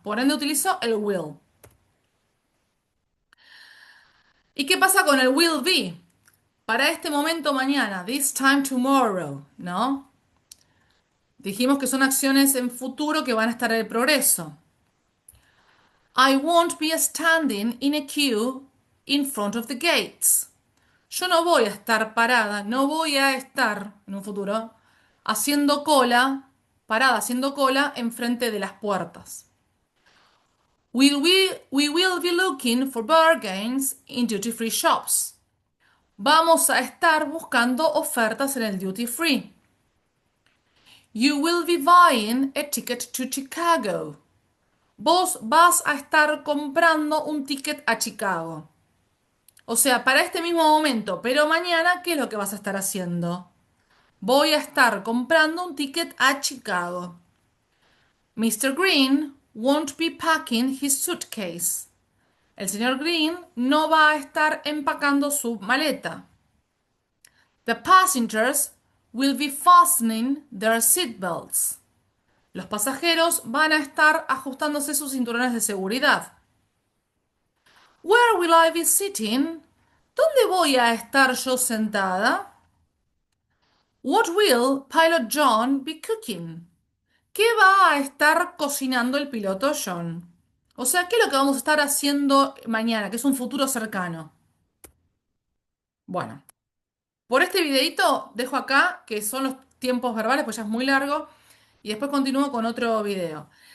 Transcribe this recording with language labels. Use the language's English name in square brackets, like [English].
[Spanish] Por ende utilizo el will. ¿Y qué pasa con el will be? Para este momento mañana, [English] this time tomorrow, [Spanish] ¿no? Dijimos que son acciones en futuro que van a estar en el progreso. [English] I won't be standing in a queue in front of the gates. [Spanish] Yo no voy a estar parada, no voy a estar en un futuro haciendo cola, parada haciendo cola enfrente de las puertas. [English] We will be looking for bargains in duty free shops. [Spanish] Vamos a estar buscando ofertas en el duty free. [English] You will be buying a ticket to Chicago. [Spanish] Vos vas a estar comprando un ticket a Chicago. O sea, para este mismo momento, pero mañana, ¿qué es lo que vas a estar haciendo? Voy a estar comprando un ticket a Chicago. Mr. [English] Green won't be packing his suitcase. [Spanish] El señor Green no va a estar empacando su maleta. [English] The passengers will be fastening their seatbelts. [Spanish] Los pasajeros van a estar ajustándose sus cinturones de seguridad. [English] Where will I be sitting? [Spanish] ¿Dónde voy a estar yo sentada? [English] What will Pilot John be cooking? [Spanish] ¿Qué va a estar cocinando el piloto John? O sea, ¿qué es lo que vamos a estar haciendo mañana, que es un futuro cercano? Bueno, por este videito dejo acá, que son los tiempos verbales, pues ya es muy largo, y después continúo con otro video.